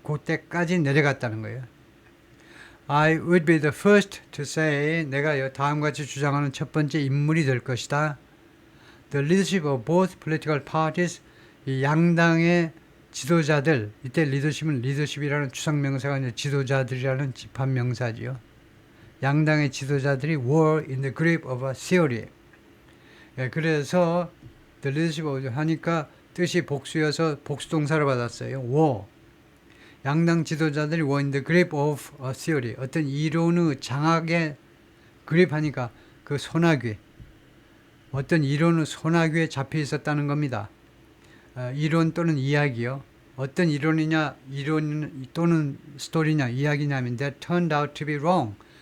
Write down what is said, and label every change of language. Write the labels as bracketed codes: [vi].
[ko] 그때까지 내려갔다는 거예요. [en] I would be the first to say, [ko] 내가 다음과 같이 주장하는 첫 번째 인물이 될 것이다. [en] The leadership of both political parties, [ko] 이 양당의 지도자들, 이때 리더십이라는 추상명사가 아니라 지도자들이라는 집합명사지요. 양당의 지도자들이 [en] were in the grip of a theory. [ko] 그래서 [en] the leadership of [ko] 하니까 뜻이 복수여서 복수동사를 받았어요. [en] were. [ko] 양당 지도자들이 [en] were in the grip of a theory. [ko] 어떤 이론의 장악에 그립하니까 그 소나귀. 어떤 이론의 소나귀에 잡혀 있었다는 겁니다. 이론 또는 이야기요. 어떤 이론이냐, 이론 또는 스토리냐, 이야기냐면 [en] that turned out to be wrong.